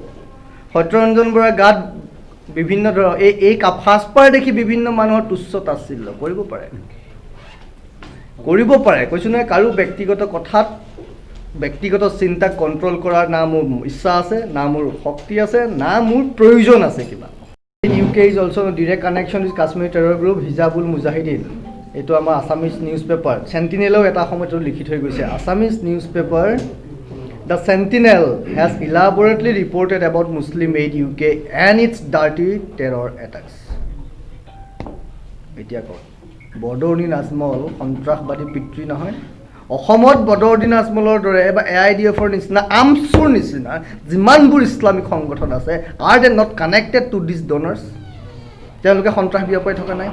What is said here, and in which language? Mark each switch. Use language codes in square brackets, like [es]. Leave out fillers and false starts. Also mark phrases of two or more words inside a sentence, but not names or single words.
[as] সত্যৰঞ্জন বৰাৰ গাত বিভিন্ন ধৰণৰ এই সাজপাৰ দেখি বিভিন্ন মানুহৰ তুচ্ছ তাচ্ছিল্য কৰিব পাৰে। কৈছোঁ নহয়, কাৰো ব্যক্তিগত কথাত, ব্যক্তিগত চিন্তাক কণ্ট্ৰল কৰাৰ না মোৰ ইচ্ছা আছে, না মোৰ শক্তি আছে, না মোৰ প্ৰয়োজন আছে কিবা। [en] UK is also direct connection with Kashmir terror group Hizbul Mujahideen. [as] এইটো আমাৰ [en] Assamese news paper [as] চেণ্টিনেলেও এটা সময়ত লিখি থৈ গৈছে। [en] Assamese news paper The Sentinel has elaborately reported about Muslim Aid UK and its dirty terror attacks. [as] এতিয়া কওক, বদৰুদ্দিন আজমল সন্ত্ৰাসবাদী পিতৃ নহয়? অসমত বদৰুদ্দিন আজমলৰ দৰে বা AIDFৰ নিচিনা, আমছুৰ নিচিনা যিমানবোৰ ইছলামিক সংগঠন আছে, [en] are they not connected to this donors? [as] তেওঁলোকে সন্ত্ৰাস বিয়পাই থকা নাই?